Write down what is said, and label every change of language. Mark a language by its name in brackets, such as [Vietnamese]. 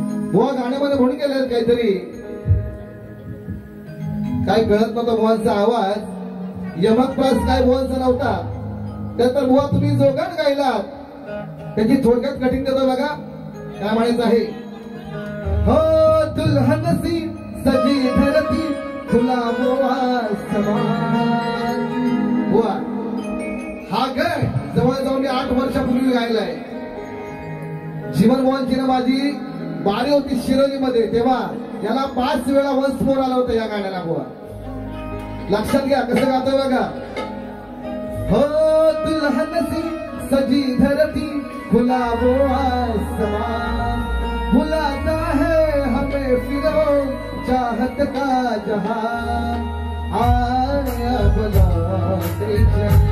[Marathi] बुवा गाण्यामध्ये म्हणून केलं काहीतरी, काय कळत नव्हतं बुवांचा आवाज, यमक प्रास काय बुवांचा नव्हता, त्यानंतर बुवा तुम्ही जोगाट गायलात, त्याची थोडक्यात कटिंग देतो बघा, काय म्हणायचं आहे। [Hindi] हो दुल्हन सी सजी धरती खुला आसमान। [Marathi] बुवा हा गळ जवळजवळ मी 8 वर्षापूर्वी गायलाय। जीवन बुवांची ना माझी बारी होती शिरोलीमध्ये, तेव्हा याला 5 वेळा वन्स मोर आला होता या गाण्याला। बुवा लक्षात घ्या कसं गातोय बघा। [Hindi] हो दुल्हन सी सजी धरती खुला वो आसमान, बुलाता है हमें फिरो चाहत का जहां, आया बुलाते चले,